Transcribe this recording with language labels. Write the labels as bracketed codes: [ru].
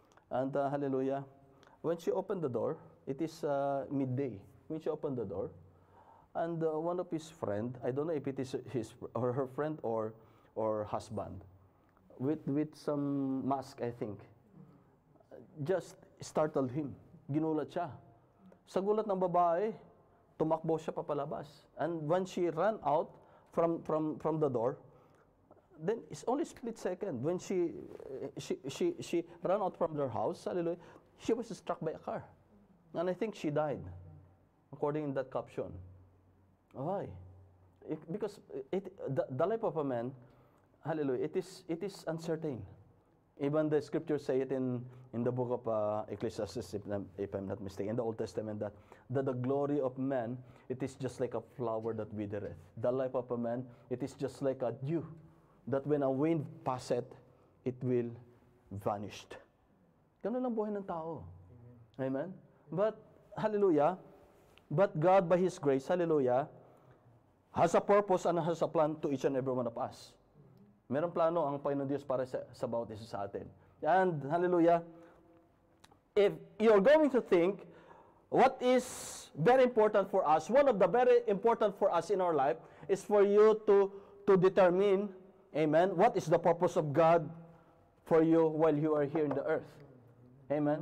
[en] And hallelujah, when she opened the door, it is midday. When she opened the door, and one of his friend, I don't know if it is her friend or husband, with some mask, I think, just startled him. [tl] Ginulat siya. Sa gulat ng babae, tumakbo siya papalabas. [en] And when she ran out from the door, then it's only split second. When she ran out from their house, hallelujah, she was struck by a car. And I think she died, according in that caption. Why? Because the life of a man, hallelujah, it is uncertain. Even the scriptures say it in the book of Ecclesiastes, if I'm not mistaken, in the Old Testament, that the glory of man, it is just like a flower that withereth. The life of a man, it is just like a dew, that when a wind passeth, it will vanish. [tl] Ganun lang buhay ng tao. [en] Amen? But, hallelujah, but God, by His grace, hallelujah, has a purpose and has a plan to each and every one of us. [tl] Merong plano ang Panginoon Diyos para sa bawat isa sa atin. [en] And, hallelujah, if you're going to think, what is very important for us, one of the very important for us in our life, is for you to determine, amen, what is the purpose of God for you while you are here in the earth. Amen.